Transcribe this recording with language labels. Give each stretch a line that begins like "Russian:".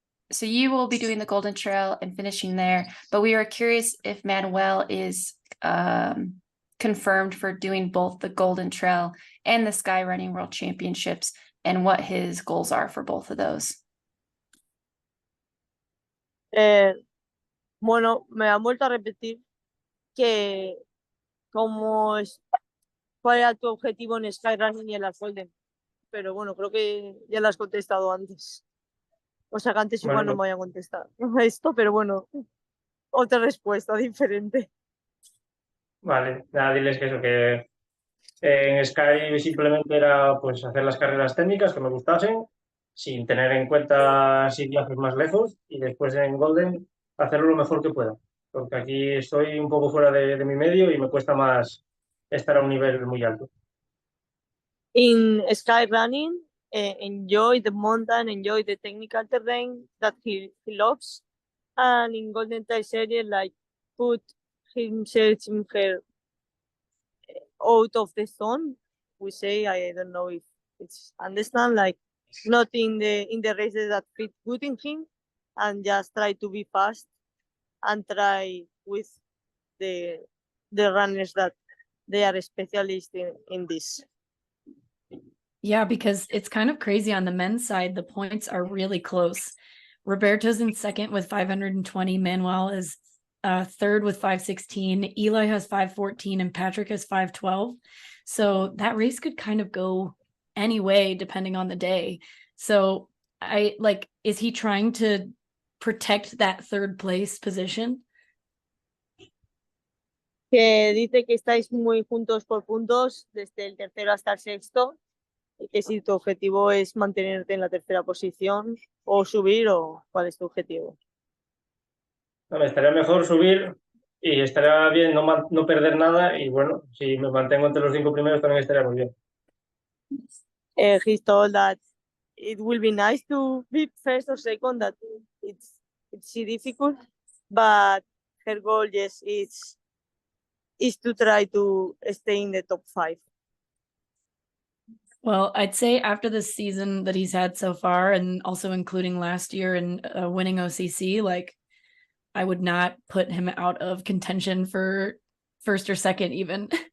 English: So you will be doing the Golden Trail and finishing there, but we are curious if Manuel is confirmed for doing both the Golden Trail and the Sky Running World Championships and what his goals are for both of those.
Spanish: Bueno, me han vuelto a repetir que cuál era tu objetivo en Skyrunning y en la Golden. Pero bueno, creo que ya lo has contestado antes. O sea que antes igual no me vayan a contestar esto, pero bueno, otra respuesta diferente. Vale, nada, diles que eso, que en Sky simplemente era pues hacer las carreras técnicas que me gustasen, sin tener en cuenta si viajes más lejos, y después en Golden hacerlo lo mejor que pueda, porque aquí estoy un poco fuera de mi medio y me cuesta más estar a un nivel muy alto.
English: In Skyrunning, enjoy the mountain, enjoy the technical terrain that he loves. And in Golden Trail Series, like put himself in her out of the zone. We say, I don't know if it's understand, like not in the races that fit good in him, and just try to be fast and try with the runners that they are specialists in this. Yeah, because it's kind of crazy on the men's side. The points are really close. Roberto's in second with 520. Manuel is third with 516. Eli has 514 and Patrick has 512. So that race could kind of go any way depending on the day. So is he trying to protect that third place position?
Spanish: Que dice que estáis muy juntos por puntos, desde el tercero hasta el sexto, y que si tu objetivo es mantenerte en la tercera posición o subir, o cuál es tu objetivo. No, me estaría mejor subir y estaría bien no perder nada, y bueno, si me mantengo entre los 5 primeros también estaría muy bien.
English: He told that it will be nice to be first or second, that it's difficult, but her goal, yes, is to try to stay in the top 5. Well, I'd say after the season that he's had so far, and also including last year and winning OCC, like I would not put him out of contention for first or second even.